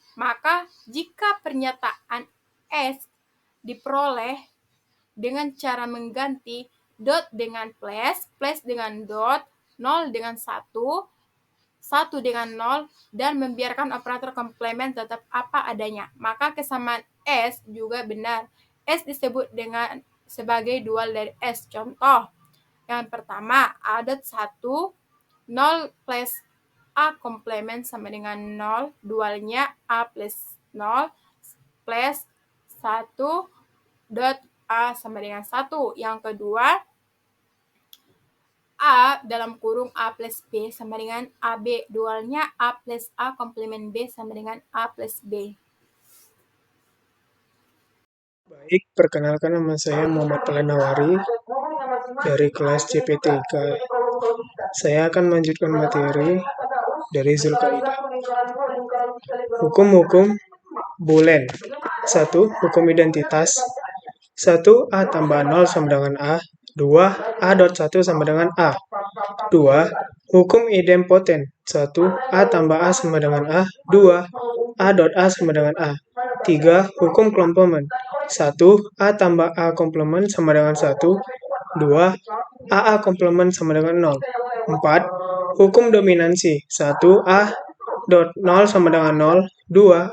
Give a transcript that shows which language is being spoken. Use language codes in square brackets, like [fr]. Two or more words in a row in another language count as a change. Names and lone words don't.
[id] Maka jika pernyataan S diperoleh dengan cara mengganti dot dengan plus, plus dengan dot, 0 dengan 1 dengan 0, dan membiarkan operator komplement tetap apa adanya, maka kesamaan S juga benar. S disebut dengan sebagai dual dari S. Contoh, yang pertama, A dot 1, 0 plus A komplement sama dengan 0, dualnya A plus 0 plus 1 dot A sama dengan 1. Yang kedua, A dalam kurung A plus B sama dengan AB, dualnya A plus A komplement B sama dengan A plus B. Baik, perkenalkan nama saya Muhammad Palanawari dari kelas CP3. Saya akan melanjutkan materi dari Zulkaidah. Hukum-hukum boolean. 1. Hukum identitas. 1. A tambah 0 sama dengan A. 2. A dot 1 sama dengan A. 2. Hukum idempoten. 1. A tambah A sama dengan A. 2. A dot A sama dengan A. 3. Hukum komplement. 1. A tambah A komplement sama dengan 1. 2. AA komplement sama dengan 0. 4. Hukum dominansi. 1. A dot 0 sama dengan 0. 2.